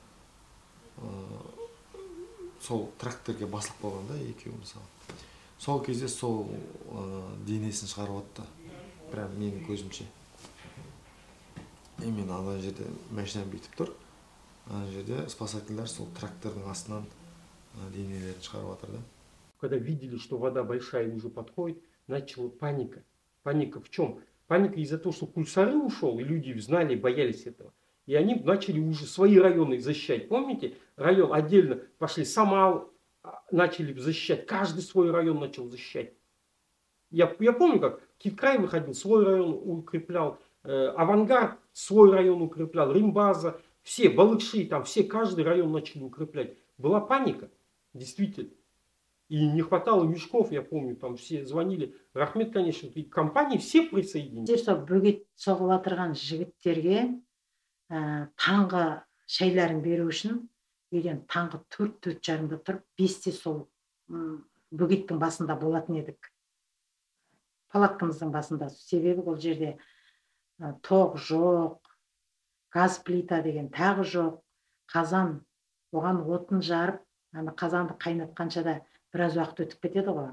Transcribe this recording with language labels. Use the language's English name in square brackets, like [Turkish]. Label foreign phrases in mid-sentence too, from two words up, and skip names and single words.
[Kazakh] Сол тракторге басылып қалғанда екеуі мысалы. Сол кезде сол денесін шығарып атты. Прям менің көзімше. Мен ана жерде машинам бүйтіп тұр. Ана жерде спасательдер сол трактордың астынан денелерін шығарып атыр да. [Russian] Когда видели, что вода большая уже подходит, начала паника. Паника в чем? Паника из-за того, что Кульсары ушел, и люди знали, боялись этого. И они начали уже свои районы защищать. Помните, район отдельно пошли, Самал начали защищать, каждый свой район начал защищать. Я помню, как Киевкрай выходил, свой район укреплял, Авангард свой район укреплял, Римбаза, все, Балыкши, там все, каждый район начали укреплять. Была паника, действительно. И не хватало мешков, я помню, там все звонили. Рахмет, конечно, и компании все присоединились. [Kazakh] Бөгет соғып отырған жігіттерге таңғы шайларын беру үшін үйден таңғы 4-4:30-да тұрып, 5-те сол бөгеттің басында болатын едік. Палаткамыздың басында. Себебі ол жерде тоқ жоқ, газ плита деген тағы жоқ, қазан, оған отын жарып, ана қазанды қайнатқанша да біраз уақыт өтіп кетеді ғой.